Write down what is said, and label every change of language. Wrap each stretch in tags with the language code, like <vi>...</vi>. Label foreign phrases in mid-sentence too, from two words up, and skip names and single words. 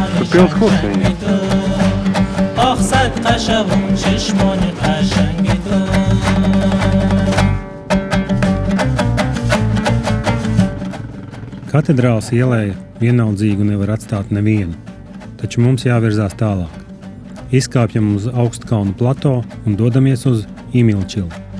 <lv>pilns koks viņa.</lv> <fa>آخ صد قشبون چشمان قشنگ تو</fa> <lv>Katedrāles ielēja vienaldzīgu nevar atstāt nevienu, taču mums jāvirzās tālāk. Izkāpjam uz Augstkalnu plato un dodamies uz Imilčilu.</lv>